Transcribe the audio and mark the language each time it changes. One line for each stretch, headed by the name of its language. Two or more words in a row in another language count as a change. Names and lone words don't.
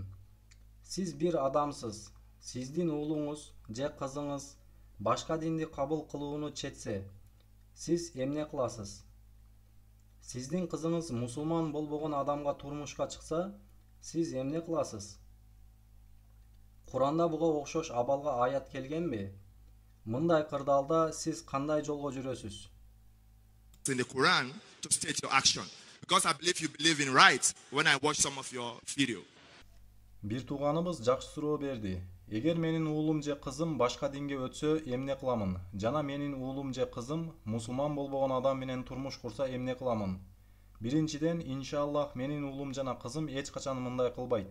Kyrgyz: Сиз бир адамсыз, сиздин уулуңуз же кызыңыз башка динди кабыл кылууну четсе, сиз эмне кыласыз? Сиздин кызыңыз мусулман болбогон адамга турмушка чыкса, сиз эмне кыласыз? Куранда буга окшош абалга аят келгенби? Мындай кырдаалда сиз кандай жолго жүрөсүз?
English: In the Quran to state your action, because I believe you believe in right when I watch some of your video.
Kyrgyz: Бир тууганыбыз жакшы суроо берди. Эгер менин уулум же кызым башка динге өтсө эмне кыламын? Жана менин уулум же кызым мусулман болбогон адам менен турмуш курса эмне кыламын? Биринчиден,
Arabic: إن شاء الله,
Kyrgyz: менин уулум жана кызым эч качан мындай кылбайт.